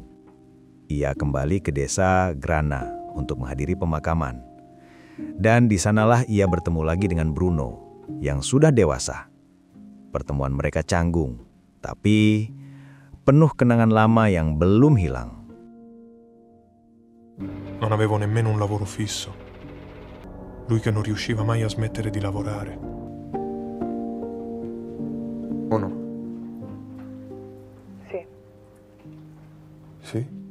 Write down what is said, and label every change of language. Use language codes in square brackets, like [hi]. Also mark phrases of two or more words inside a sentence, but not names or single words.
[id] Ia kembali ke desa Grana untuk menghadiri pemakaman. Dan di sanalah ia bertemu lagi dengan Bruno yang sudah dewasa. Pertemuan mereka canggung, tapi penuh kenangan lama yang belum hilang. [it] Non avevo nemmeno un lavoro fisso. Lui che non riusciva mai a smettere di lavorare. O no? Sì, Sì?